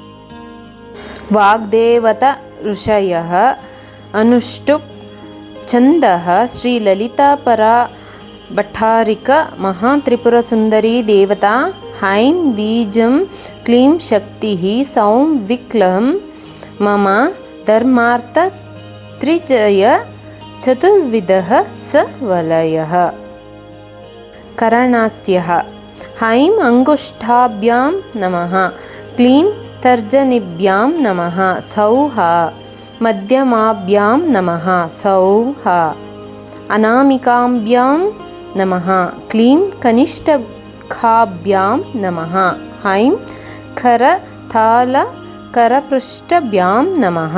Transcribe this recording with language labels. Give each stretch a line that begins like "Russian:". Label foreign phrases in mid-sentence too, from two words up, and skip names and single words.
Sanskrit: ವಾಗ್ದೇವತ ಋಷಯಃ ಅನುಷ್ಟುಪ್ ಛಂದಃ ಶ್ರೀ ಲಲಿತಾ ಪರಾ ಭಟ್ಟಾರಿಕ ಮಹಾತ್ರಿಪುರ ಸುಂದರಿ ದೇವತಾ ಐಂ ಬೀಜಂ ಕ್ಲೀಂ ಶಕ್ತಿಃ ಸೌಂ ವಿಕ್ಲಂ ಮಮ ಧರ್ಮಾರ್ಥ ತ್ರಿಜಯ ಚತುರ್ವಿಧಃ ಸ ವಲಯಃ. ಕರಣಾಸ್ಯಃ ಐಂ ಅಂಗುಷ್ಠಾಭ್ಯಾಂ ನಮಃ ಕ್ಲೀಂ ತರ್ಜನಿಭ್ಯಾಂ ನಮಃ ಸೌಃ ಮಧ್ಯಮಾಭ್ಯಾಂ ನಮಃ ಸೌಃ ಅನಾಮಿಕಾಭ್ಯಾಂ ನಮಃ ಕ್ಲೀಂ ಕನಿಷ್ಠಾಭ್ಯಾಂ ನಮಃ ಐಂ ಕರತಾಲ ಕರಪೃಷ್ಠಭ್ಯಾಂ ನಮಃ.